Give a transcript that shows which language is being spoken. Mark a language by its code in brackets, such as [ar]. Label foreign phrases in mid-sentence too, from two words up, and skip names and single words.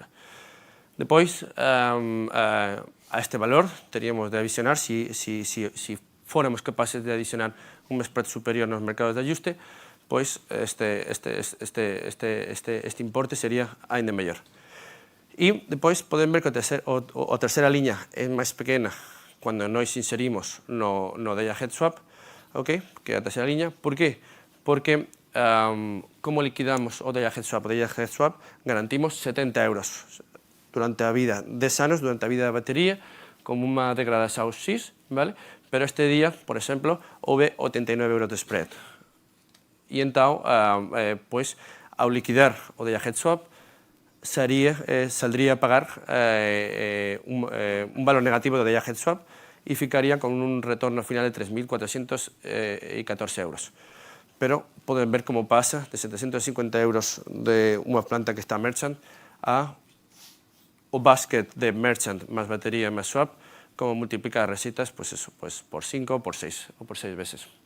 [gl] Depois, a este valor teríamos de adicionar, si fóramos capaces de adicionar un spread superior nos mercados de ajuste, pois este importe sería ainda mellor. E depois podem ver que a terceira liña é máis pequena cando nós inserimos no [en] day ahead swap, [gl] que é a terceira liña. Por qué? Porque como liquidamos o [en] day ahead swap? [gl] O [en] day ahead swap [gl] garantimos 70 euros durante a vida, 10 anos durante a vida da batería, como unha degradación X, vale? Pero este día, por exemplo, houve 89 euros de spread. E entón, pois, ao liquidar o [en] day ahead swap, [gl] saldría a pagar un valor negativo do [en] day ahead swap [gl] e ficaría con un retorno final de 3.414 euros. Pero poden ver como pasa de 750 euros de unha planta que está merchant a o basket de merchant máis batería máis swap, como multiplica as receitas, pois eso, pois por 5 ou por 6 veces.